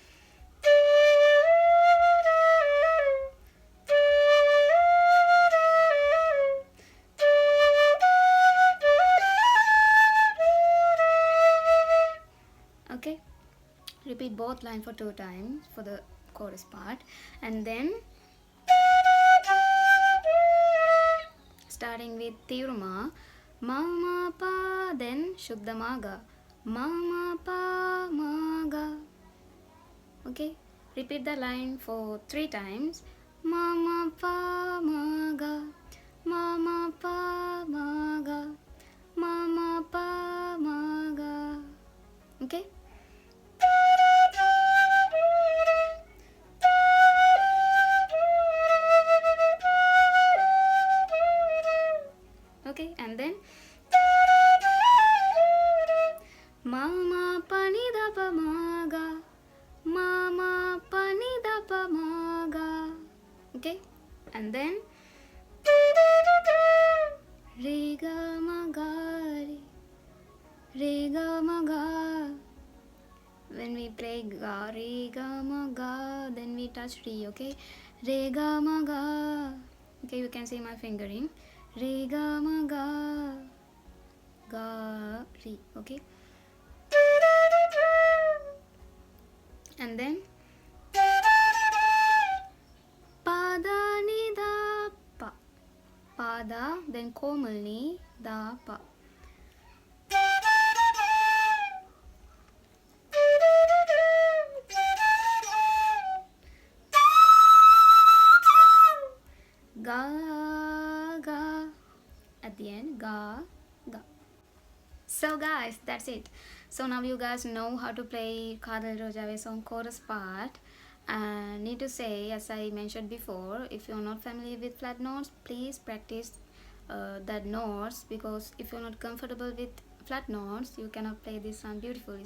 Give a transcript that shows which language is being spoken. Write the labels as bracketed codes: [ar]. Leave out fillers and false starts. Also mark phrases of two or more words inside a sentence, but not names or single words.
[en] Okay, repeat both lines for 2 times for the chorus part, and then starting with Tivrama, Ma Ma Pa, then Shuddha Ma Ga. Ma Ma Pa Ma Ga. Okay, repeat the line for 3 times. Ma Ma Pa Ma Ga. Ma Ma Pa Ma Ga. Ma Ma Pa Ma Ga. Okay. Okay, and then Ma Ma Pa Ni Da Pa Ma Ga. Ma Ma Pa Ni Da Pa Ma Ga. Okay, and then Re Ga Ma Ga Re. Re Ga Ma Ga. When we play Ga, Re Ga Ma Ga, then we touch Re. Okay, Re Ga Ma Ga. Okay, you can see my fingering. Re Ga Ma Ga. Ga Re. Okay, and then Pa Da Ni Da Pa. Pa Da, then Komal Ni Da Pa. Ga Ga. At the end, Ga Ga. So guys, that's it. So now you guys know how to play Kadhal Rojave song chorus part. And need to say, as I mentioned before, if you're not familiar with flat notes, please practice that notes, because if you're not comfortable with flat notes, you cannot play this song beautifully.